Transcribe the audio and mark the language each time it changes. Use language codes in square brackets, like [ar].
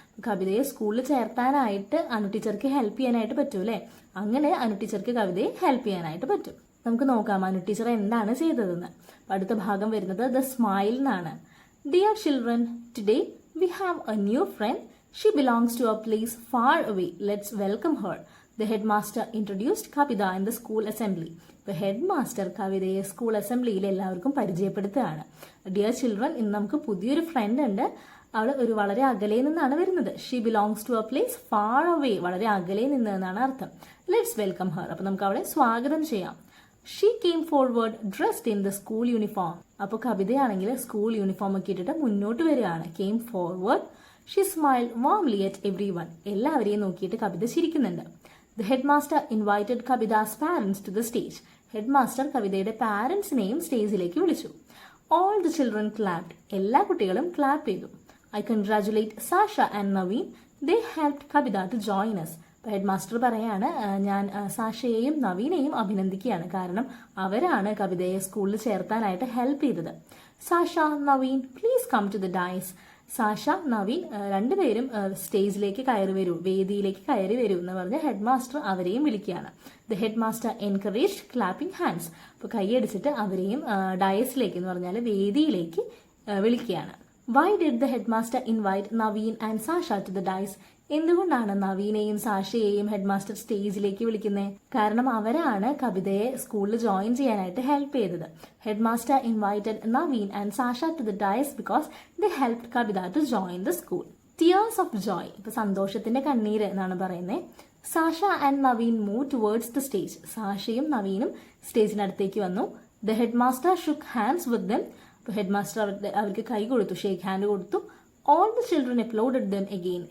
[ml] കവിതയെ സ്കൂളിൽ ചേർത്താനായിട്ട് അനു ടീച്ചർക്ക് ഹെൽപ്പ് ചെയ്യാനായിട്ട് പറ്റും അല്ലേ. അങ്ങനെ അനു ടീച്ചർക്ക് കവിതയെ ഹെൽപ്പ് ചെയ്യാനായിട്ട് പറ്റും. നമുക്ക് നോക്കാം അനു ടീച്ചർ എന്താണ് ചെയ്തതെന്ന്. അടുത്ത ഭാഗം വരുന്നത് ദ സ്മൈൽ എന്നാണ്. [en] Dear children, today we have a new friend. She belongs to a place far away. Let's welcome her. The headmaster introduced Kavita in the school assembly. [ml] ഇപ്പോൾ ഹെഡ് മാസ്റ്റർ കവിതയെ school അസംബ്ലിയിൽ എല്ലാവർക്കും പരിചയപ്പെടുത്തുകയാണ്. Dear children, ഇന്ന് നമുക്ക് പുതിയൊരു front ഉണ്ട്. അവൾ ഒരു വളരെ അകലെ നിന്നാണ് വരുന്നത്. [en] She belongs to a place far away. [ml] വളരെ അകലെ നിന്ന് എന്നാണ് അർത്ഥം. [en] Let's welcome her. [ml] അപ്പൊ നമുക്ക് അവളെ സ്വാഗതം ചെയ്യാം. [en] She came forward dressed in the school uniform. [ml] അപ്പോൾ കവിതയാണെങ്കിൽ സ്കൂൾ യൂണിഫോം ഒക്കെ ഇട്ടിട്ട് മുന്നോട്ട് വരികയാണ്. [en] Came forward. She smiled warmly at everyone. [ml] എല്ലാവരെയും നോക്കിയിട്ട് കവിത ചിരിക്കുന്നുണ്ട്. [en] The headmaster invited Kavita's parents to the stage. [ml] Headmaster കവിതയുടെ പാരന്റ്സിനെയും സ്റ്റേജിലേക്ക് വിളിച്ചു. [en] All the children clapped. [ml] എല്ലാ കുട്ടികളും ക്ലാപ്പ് ചെയ്തു. [en] I congratulate Sasha and Naveen. They helped Kavita to join us. [ml] Headmaster പറയാണ്, ഞാൻ സാഷയെയും നവീനെയും അഭിനന്ദിക്കുകയാണ്, കാരണം അവരാണ് കവിതയെ സ്കൂളിൽ ചേർത്താനായിട്ട് ഹെൽപ്പ് ചെയ്തത്. [en] Sasha, Naveen, please come to the dais. [ml] Sasha, Naveen രണ്ടുപേരും സ്റ്റേജിലേക്ക് കയറി വരൂ, വേദിയിലേക്ക് കയറി വരൂ എന്ന് പറഞ്ഞ് ഹെഡ്മാസ്റ്റർ അവരെയും വിളിക്കുകയാണ്. [en] The headmaster encouraged clapping hands. [ml] അപ്പോൾ കൈയടിച്ചിട്ട് അവരെയും ഡയസിലേക്ക് എന്ന് പറഞ്ഞാൽ വേദിയിലേക്ക് വിളിക്കുകയാണ്. [en] Why did the headmaster invite Naveen and Sasha to the dais? [ml] എന്തുകൊണ്ടാണ് നവീനെയും സാഷയെയും ഹെഡ്മാസ്റ്റർ സ്റ്റേജിലേക്ക് വിളിക്കുന്നത്? കാരണം അവരാണ് കവിതയെ സ്കൂളിൽ ജോയിൻ ചെയ്യാനായിട്ട് ഹെൽപ്പ് ചെയ്തത്. [en] Headmaster invited Naveen and Sasha to the dais because they helped Kavitha to join the school. Tears of joy. [ml] ഇപ്പൊ സന്തോഷത്തിന്റെ കണ്ണീര് എന്നാണ് പറയുന്നത്. [en] Sasha and Naveen move towards the stage. [ml] സാഷയും നവീനും സ്റ്റേജിനടുത്തേക്ക് വന്നു. [en] The headmaster shook hands with them. [ml] Headmaster അവർക്ക് കൈ കൊടുത്തു, ഷേക്ക് ഹാൻഡ് കൊടുത്തു. [en] All the children applauded them again.